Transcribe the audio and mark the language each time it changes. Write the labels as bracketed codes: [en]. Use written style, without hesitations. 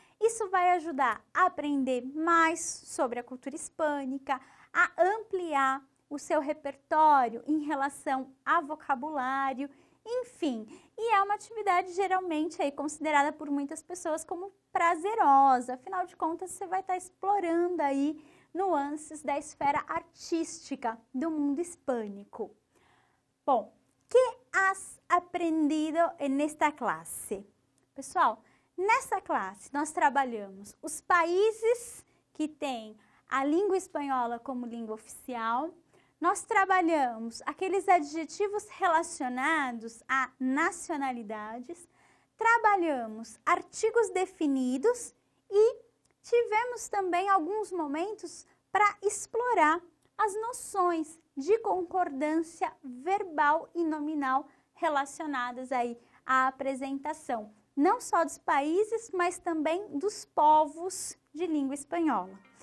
[pt] Isso vai ajudar a aprender mais sobre a cultura hispânica, a ampliar o seu repertório em relação a vocabulário, enfim. E é uma atividade geralmente aí considerada por muitas pessoas como prazerosa. Afinal de contas, você vai estar explorando aí nuances da esfera artística do mundo hispânico. [es] Bom, ¿qué has aprendido en esta clase? [pt] Pessoal, nessa classe nós trabalhamos os países que têm a língua espanhola como língua oficial. Nós trabalhamos aqueles adjetivos relacionados a nacionalidades, trabalhamos artigos definidos e tivemos também alguns momentos para explorar as noções de concordância verbal e nominal relacionadas aí à apresentação, não só dos países, mas também dos povos de língua espanhola.